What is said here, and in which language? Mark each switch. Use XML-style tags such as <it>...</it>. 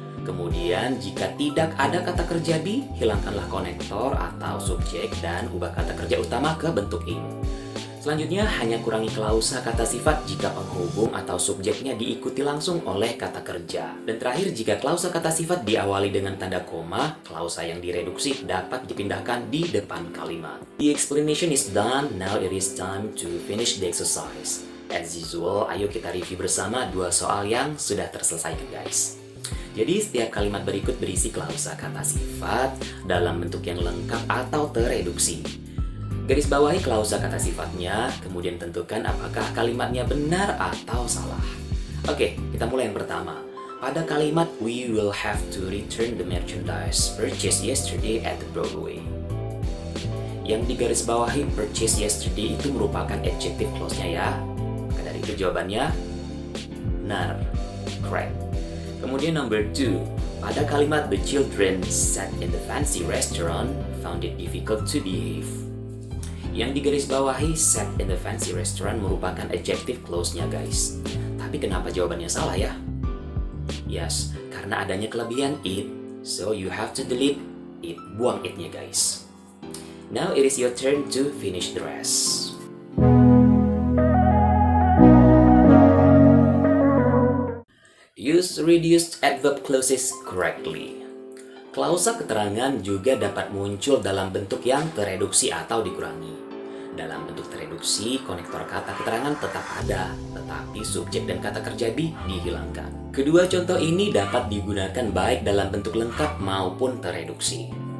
<id>Kemudian, jika tidak ada kata kerja be, hilangkanlah konektor atau subjek dan ubah kata kerja utama ke bentuk ing. Selanjutnya, hanya kurangi klausa kata sifat jika penghubung atau subjeknya diikuti langsung oleh kata kerja. Dan terakhir, jika klausa kata sifat diawali dengan tanda koma, klausa yang direduksi dapat dipindahkan di depan kalimat.</id> <en>The explanation is done, now it is time to finish the exercise. As usual,</en> <id>ayo kita review bersama dua soal yang sudah terselesaikan guys. Jadi setiap kalimat berikut berisi klausa kata sifat dalam bentuk yang lengkap atau tereduksi. Garis bawahi klausa kata sifatnya, kemudian tentukan apakah kalimatnya benar atau salah. Oke, kita mulai yang pertama. Pada kalimat</id> <en>we will have to return the merchandise purchased yesterday at the Broadway.</en> <id>Yang digarisbawahi</id> <en>purchased yesterday</en> <id>itu merupakan adjective clause-nya ya. Maka dari itu jawabannya benar, correct.</id> <en>Kemudian number 2,</en> <id>pada kalimat</id> <en>the children sat in the fancy restaurant found it difficult to behave.</en> <id>Yang digarisbawahi</id> <en>sat in the fancy restaurant</en> <id>merupakan adjective clause-nya guys. Tapi kenapa jawabannya salah ya?</id> <en>Yes,</en> <id>karena adanya kelebihan</id> <en>it, so you have to delete it,</en> <id>buang it-nya guys.</id> <en>Now it is your turn to finish the rest. Use reduced adverb clauses correctly.</en> <id>Klausa keterangan juga dapat muncul dalam bentuk yang tereduksi atau dikurangi. Dalam bentuk tereduksi, konektor kata keterangan tetap ada, tetapi subjek dan kata kerja be dihilangkan. Kedua contoh ini dapat digunakan baik dalam bentuk lengkap maupun tereduksi.</id>